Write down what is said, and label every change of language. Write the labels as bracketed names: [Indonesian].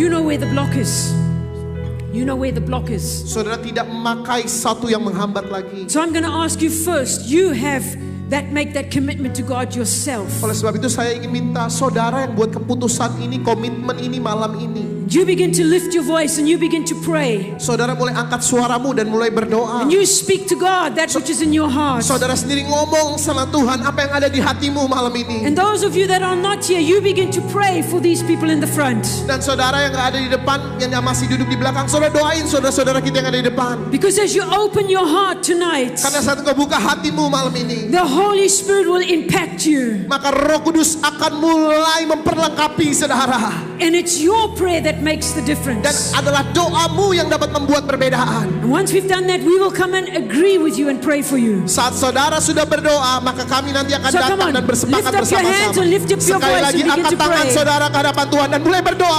[English] You know where the block is. You know where the block is. [Indonesian] Saudara tidak memakai satu yang menghambat lagi. [English] So I'm going to ask you first, make that commitment to God yourself. [Indonesian] Oleh sebab itu saya ingin minta saudara yang buat keputusan ini, komitmen ini malam ini. [English] You begin to lift your voice and you begin to pray. [Indonesian] Saudara mulai angkat suaramu dan mulai berdoa. [English] And you speak to God that which is in your heart. [Indonesian] Saudara sendiri ngomong sama Tuhan apa yang ada di hatimu malam ini. [English] And those of you that are not here, you begin to pray for these people in the front. [Indonesian] Dan saudara yang ada di depan, yang masih duduk di belakang, saudara doain saudara-saudara kita yang ada di depan. [English] Because as you open your heart tonight, [Indonesian] Karena saat kau buka hatimu malam ini, [English] the Holy Spirit will impact you. [Indonesian] maka Roh Kudus akan mulai memperlengkapi saudara. [English] And it's your prayer that makes the [Indonesian] Dan [English] difference. [Indonesian] adalah doamu yang dapat membuat perbedaan. [English] And once we've done that, we will come and agree with you and pray for you. [Indonesian] Saat saudara sudah berdoa, maka kami nanti akan [English] So come [Indonesian] datang [English] on, [Indonesian] dan bersepakat [English] lift up your hands [Indonesian] bersama-sama. [English] and lift up your [Indonesian] Sekali [English] voice [Indonesian] lagi [English] and begin [Indonesian] angkat [English] to [Indonesian] tangan [English] pray. [Indonesian] saudara ke hadapan Tuhan dan mulai berdoa.